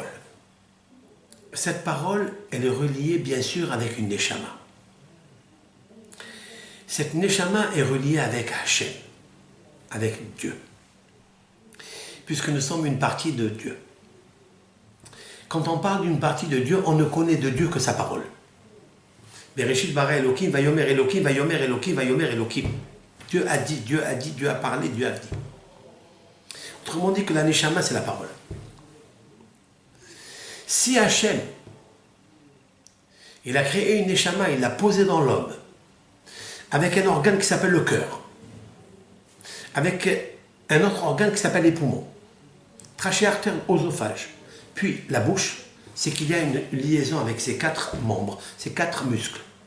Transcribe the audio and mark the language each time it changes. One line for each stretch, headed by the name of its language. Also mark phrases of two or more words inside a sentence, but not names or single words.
French: Cette parole, elle est reliée bien sûr avec une neshama. Cette neshama est reliée avec Hachem, avec Dieu. Puisque nous sommes une partie de Dieu. Quand on parle d'une partie de Dieu, on ne connaît de Dieu que sa parole.
Hebrew: בראשית ברא אלוקים, ויאמר אלוקים, ויאמר אלוקים, ויאמר אלוקים.
French: Dieu a dit, Dieu a dit, Dieu a parlé, Dieu a dit. Autrement dit que la neshama, c'est la parole. Si Hachem, il a créé une neshama, il l'a posée dans l'homme, avec un organe qui s'appelle le cœur, avec un autre organe qui s'appelle les poumons, trachée, artère, oesophage, puis la bouche, c'est qu'il y a une liaison avec ces 4 membres, ces 4 muscles.